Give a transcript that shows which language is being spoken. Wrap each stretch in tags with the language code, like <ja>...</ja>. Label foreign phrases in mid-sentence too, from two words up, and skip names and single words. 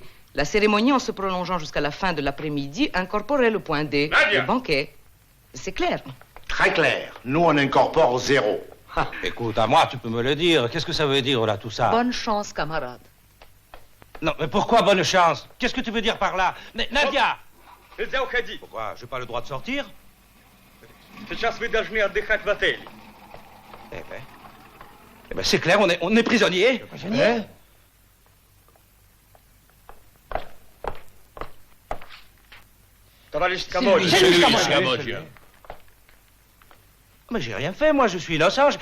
<fr>La cérémonie, en se prolongeant jusqu'à la fin de l'après-midi, incorporait le point D, le banquet. C'est clair. Très clair. Nous, on incorpore 0. Écoute, à moi, tu peux me le dire. Qu'est-ce que ça veut dire, là, tout ça? Bonne chance, camarade. Non, mais pourquoi bonne chance? Qu'est-ce que tu veux dire par là? Nadia! Pourquoi? J'ai pas le droit de sortir?</fr> <ru>Сейчас вы должны отдыхать в отеле.</ru> <fr>Eh ben, c'est clair, on est prisonniers. Prisonniers?</fr> <ru>Товарищ Скамоджи.</ru> <fr>C'est lui, Scamozzi. Mais j'ai rien fait, moi, je suis innocent.</fr>